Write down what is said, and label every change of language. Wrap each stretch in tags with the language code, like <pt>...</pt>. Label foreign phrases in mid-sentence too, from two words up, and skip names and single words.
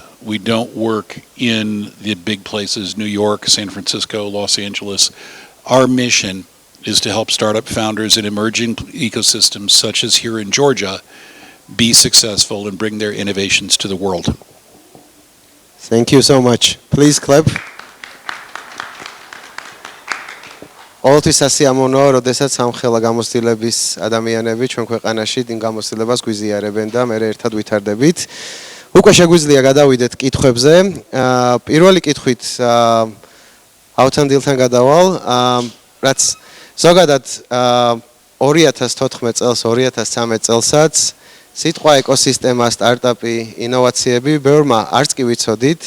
<en>We don't work in the big places, New York, San Francisco, Los Angeles. Our mission is to help startup founders in emerging ecosystems such as here in Georgia be successful and bring their innovations to the world. Thank you so much. Please clap.</en> <ka>ყოველთვის ასიამოვნოა, როდესაც სამხელა გამოცდილების ადამიანები ჩვენ ქვეყანაში იმ გამოცდილებას გვიზიარებენ და მე ერთად ვითარდებით. უკვე შეგვიძლია გადავიდეთ კითხვებზე. პირველი კითხვით ავთანდილთან გადავალ, რაც ზოგადად 2014 წელს, 2013 წელსაც სიტყვა ეკოსისტემა, სტარტაპი, ინოვაციები ბევრმა არც კი ვიცოდით.</ka>